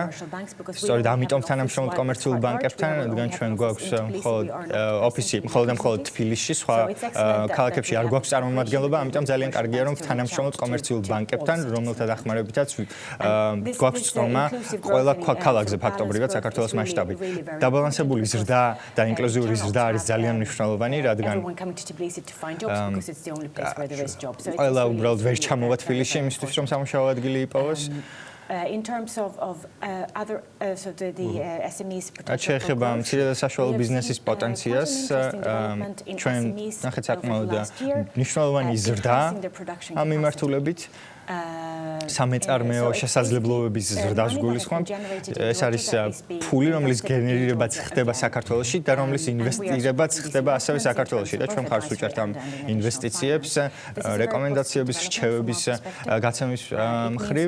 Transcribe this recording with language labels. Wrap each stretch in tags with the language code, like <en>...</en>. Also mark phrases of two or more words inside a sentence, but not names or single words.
<ka>სწორედ ამიტომ თანამშრომლობთ კომერციულ ბანკებთან, რადგან ჩვენ გვაქვს ოფისი მხოლოდ თბილისში, სხვა ქალაქებში არ გვაქვს წარმომადგენლობა, ამიტომ ძალიან კარგია, რომ თანამშრომლობთ კომერციულ ბანკებთან, რომელთა დახმარებითაც გვაქვს წტომა ყველა ქალაქზე ფაქტობრივად საქართველოს მასშტაბით. დაბალანსებული ზრდა და ინკლუზიური ზრდა არის ძალიან მნიშვნელოვანი, რადგან ყველა უბრალოდ ვერ ჩამოვა თბილისში იმისთვის, რომ სამუშაო ადგილი იპოვოს.</ka> <en>In terms of other the SMEs</en> <ka>შეეხება მცირე და საშუალო ბიზნესის პოტენციალს, ჩვენ ნახეთ საკმაოდ მნიშვნელოვანი ზრდა ამ მიმართულებით. სამეწარმეო შესაძლებლობების ზრდას გულისხმობთ. ეს არის ფული, რომლის გენერირებაც ხდება საქართველოში და რომლის ინვესტირებაც ხდება ასევე საქართველოში და ჩვენ მხარს ვუჭერთ ამ ინვესტიციებს, რეკომენდაციების, რჩევების გაცემის მხრივ.</ka>